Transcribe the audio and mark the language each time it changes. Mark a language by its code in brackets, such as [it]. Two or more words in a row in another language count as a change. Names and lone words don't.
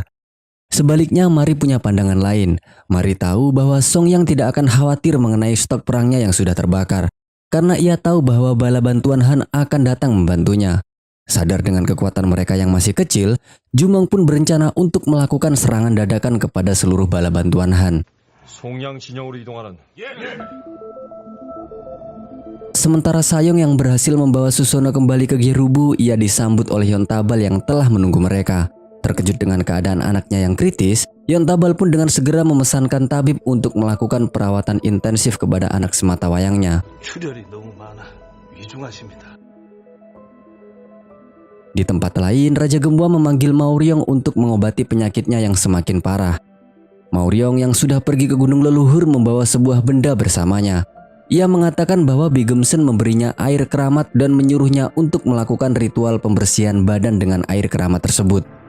[id] Sebaliknya, Mari punya pandangan lain. Mari tahu bahwa Songyang tidak akan khawatir mengenai stok perangnya yang sudah terbakar, karena ia tahu bahwa bala bantuan Han akan datang membantunya. Sadar dengan kekuatan mereka yang masih kecil, Jumong pun berencana untuk melakukan serangan dadakan kepada seluruh bala bantuan Han. [ko] 송양 진영으로 이동하는. [id] Sementara Sayong yang berhasil membawa Susono kembali ke Gerubu, ia disambut oleh Yontabal yang telah menunggu mereka. Terkejut dengan keadaan anaknya yang kritis, Yontabal pun dengan segera memesankan tabib untuk melakukan perawatan intensif kepada anak sematawayangnya. [ko] 출혈이 너무 많아 위중하십니다. [id] Di tempat lain, Raja Gembua memanggil Maoryong untuk mengobati penyakitnya yang semakin parah. Maoryong yang sudah pergi ke Gunung Leluhur membawa sebuah benda bersamanya. Ia mengatakan bahwa Bigumsen memberinya air keramat dan menyuruhnya untuk melakukan ritual pembersihan badan dengan air keramat tersebut.